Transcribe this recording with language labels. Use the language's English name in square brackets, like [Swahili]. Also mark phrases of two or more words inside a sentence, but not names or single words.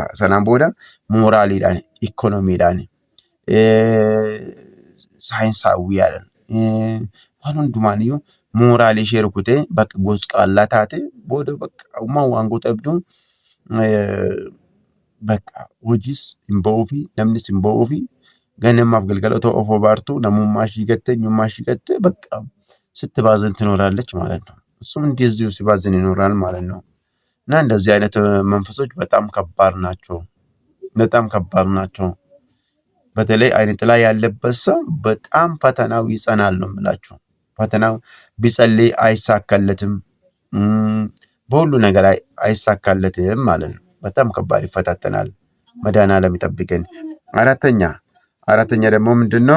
[Oromo] Sanaan booda mooraaliidhaan ikoonomiidhaan saayinsaawwiidhaan waan hundumaaniyyuu mooraalii ishee rukutee bakka gosqaallaa taate booda bakka waan goota abduu bakka hojiis hin ba'uufi namnis hin ba'uufi ganamaaf galgala otoo of obaartuu namummaa ishii gattee eenyummaa ishii gattee bakka sitti [Amharic] baazን ትኖራለች ማለት ነው። እሱም እንደዚሁ ሲባዝን ይኖራል ማለት ነው። እና እንደዚህ አይነት መንፈሶች በጣም ከባድ ናቸው። በጣም ከባድ ናቸው። በተለይ አይነ ጥላ ያለበት ሰው በጣም ፈተናው ይጸናል ነው የምላችሁ። ፈተናው ቢጸልይ አይሳካለትም። በሁሉ ነገር አይሳካለትም ማለት ነው። በጣም ከባድ ይፈታተናል። መድኃኒዓለም ይጠብቀን። አራተኛ ደግሞ ምንድነው?